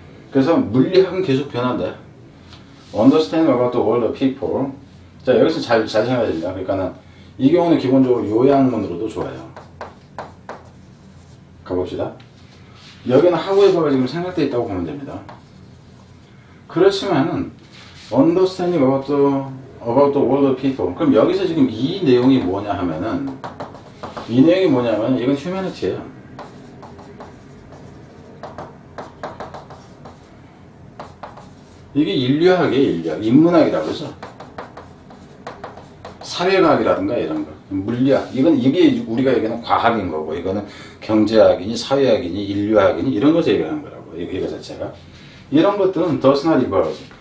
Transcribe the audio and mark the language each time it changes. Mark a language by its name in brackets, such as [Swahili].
[Korean] 그래서 물리학은 계속 변한다. [English] Understanding about the world of people. [Korean] 자, 여기서 잘 생각해야 됩니다. 그러니까는 이 경우는 기본적으로 요약문으로도 좋아요. 가봅시다. 여기는 however가 지금 생략되어 있다고 보면 됩니다. 그렇지만은 [English] understanding about the world of people. [Korean] 그럼 여기서 지금 이 내용이 뭐냐 하면은 이 내용이 뭐냐면 이건 humanity예요. 이게 인류학, 인문학이라고 해서 사회과학이라든가 이런 거, 물리학, 이게 우리가 얘기하는 과학인 거고, 이거는 경제학이니 사회학이니 인류학이니 이런 것을 얘기하는 거라고, 이거 자체가. 이런 것들은 [English] does not evolve.